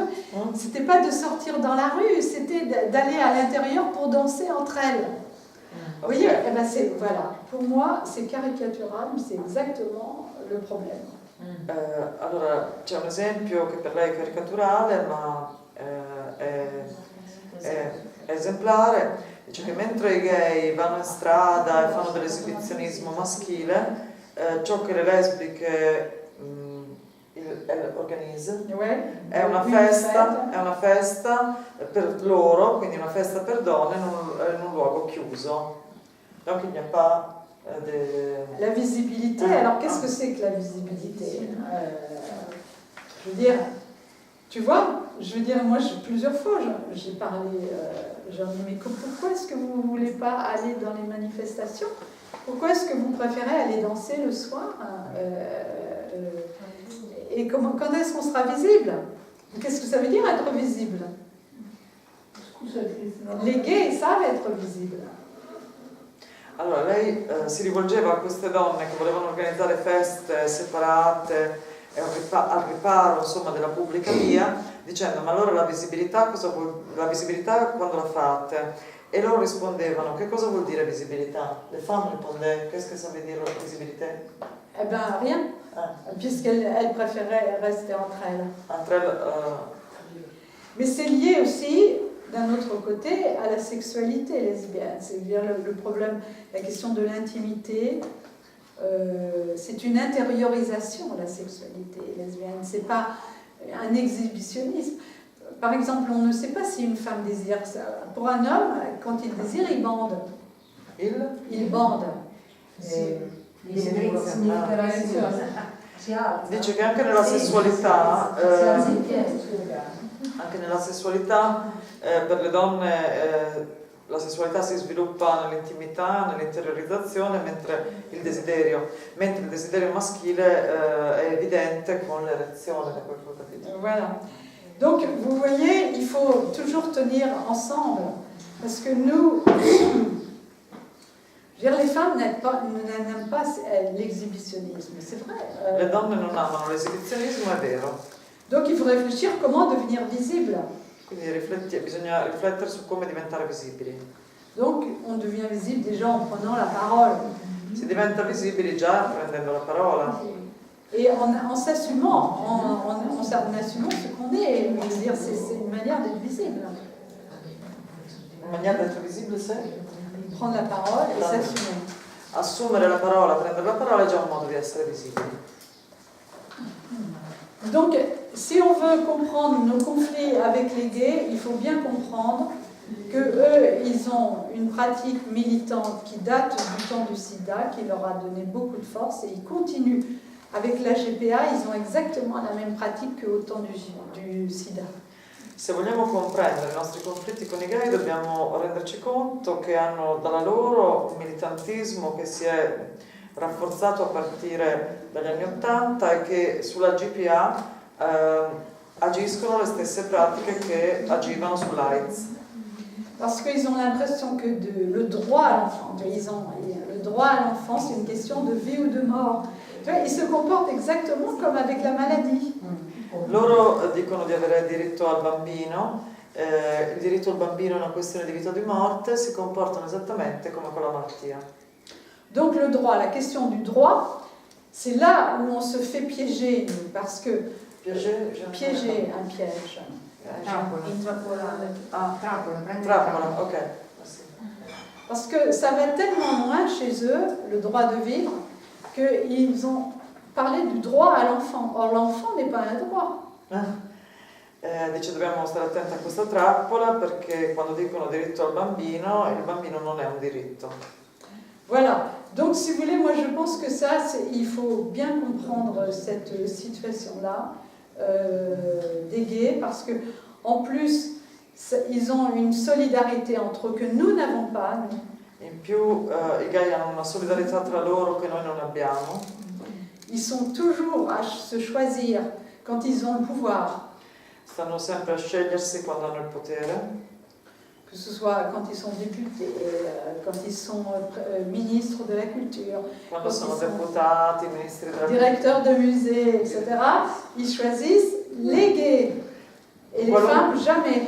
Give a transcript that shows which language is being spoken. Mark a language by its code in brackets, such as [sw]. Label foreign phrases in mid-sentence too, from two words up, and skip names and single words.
[fr] C'était pas de sortir dans la rue, c'était d'aller à l'intérieur pour danser entre elles. Vous voyez, eh ben voilà. Pour moi, c'est caricatural, mais c'est exactement le problème. [it] Allora, c'è un esempio che per lei è caricaturale, ma è esemplare. Dice che mentre i gay vanno in strada e fanno dell'esibizionismo maschile, ciò che le lesbiche organizzano è una festa per loro, quindi una festa per donne in un luogo chiuso. [fr] Donc il n'y a pas la visibilité, alors qu'est-ce que c'est que la visibilité je veux dire, tu vois, je veux dire, moi plusieurs fois j'ai parlé, j'ai dit mais pourquoi est-ce que vous ne voulez pas aller dans les manifestations? Pourquoi est-ce que vous préférez aller danser le soir? Et quand est-ce qu'on sera visible? Qu'est-ce que ça veut dire être visible? Les gays savent être visibles. [it] Allora, lei si rivolgeva a queste donne che volevano organizzare feste separate al riparo, insomma, della pubblica via, dicendo: ma allora la visibilità quando la fate? E loro rispondevano: che cosa vuol dire visibilità? [fr] Le femmes répondaient: qu'est-ce que ça veut dire visibilité? Eh ben rien, puisqu'elles préféraient rester entre elles. Mais c'est lié aussi, d'un autre côté, à la sexualité lesbienne. C'est-à-dire le problème, la question de l'intimité. C'est une intériorisation, la sexualité lesbienne. C'est pas un exhibitionnisme. Par exemple, on ne sait pas si une femme désire ça. Pour un homme, quand il désire, il bande. Il bande. [it] Dice che anche nella sessualità, per le donne la sessualità si sviluppa nell'intimità, nell'interiorizzazione, mentre il desiderio maschile è evidente con l'erezione, da quel che ho capito. [fr] Voilà. Donc, vous voyez, il faut toujours tenir ensemble, parce que nous, je veux dire, les femmes n'aiment pas l'exhibitionnisme, c'est vrai. [it] Le donne non amano l'esibizionismo, è vero. [fr] Donc, il faut réfléchir comment devenir visible. [it] Quindi bisogna riflettere su come diventare visibili. [fr] Donc, on devient visible déjà en prenant la parole. [it] Si diventa visibili già prendendo la parola. [fr] Et en s'assumant, en assumant ce qu'on est. Je veux dire, c'est une manière d'être visible. Une manière d'être visible, c'est? Prendre la parole et s'assumer. [it] Assumere la parola, prendere la parola è già un modo di essere visibili. [fr] Donc, si on veut comprendre nos conflits avec les gays, il faut bien comprendre que eux, ils ont une pratique militante qui date du temps du sida, qui leur a donné beaucoup de force, et ils continuent. Avec la GPA, ils ont exactement la même pratique qu'au temps du sida. [it] Se vogliamo comprendere i nostri conflitti con i gay, dobbiamo renderci conto che hanno dalla loro un militantismo che si è rafforzato a partire dagli anni '80 e che sulla GPA agiscono le stesse pratiche che agivano sull'AIDS. [fr] Parce qu'ils ont l'impression que le droit à l'enfant, le droit à l'enfant, c'est une question de vie ou de mort. Tu vois, ils se comportent exactement comme avec la maladie. [it] Loro dicono di avere diritto al bambino, il diritto al bambino è una questione di vita o di morte, si comportano esattamente come con la malattia. [fr] Donc le droit, la question du droit, c'est là où on se fait piéger, parce que piéger, un piège. [it] Trappola, ok. [fr] Parce que ça va tellement loin chez eux, le droit de vivre, qu'ils ont parlé du droit à l'enfant. Or l'enfant n'est pas un droit. [it] Dice dobbiamo stare attenti a questa trappola perché quando dicono diritto al bambino, il bambino non è un diritto. [fr] Voilà. Donc si vous voulez, moi je pense que ça, il faut bien comprendre cette situation-là des gays, parce que en plus, ils ont une solidarité entre eux que nous n'avons pas. Nous. [it] In più i gay hanno una solidarietà tra loro che noi non abbiamo. [fr] Ils sont toujours à se choisir quand ils ont le pouvoir. [it] Stanno sempre a scegliersi quando hanno il potere. [fr] que ce soit quand ils sont députés, quand ils sont ministres de la culture, [it] Quando sono deputati, ministri della [fr] directeurs de musées, etc., ils choisissent les gays. Et les femmes, jamais.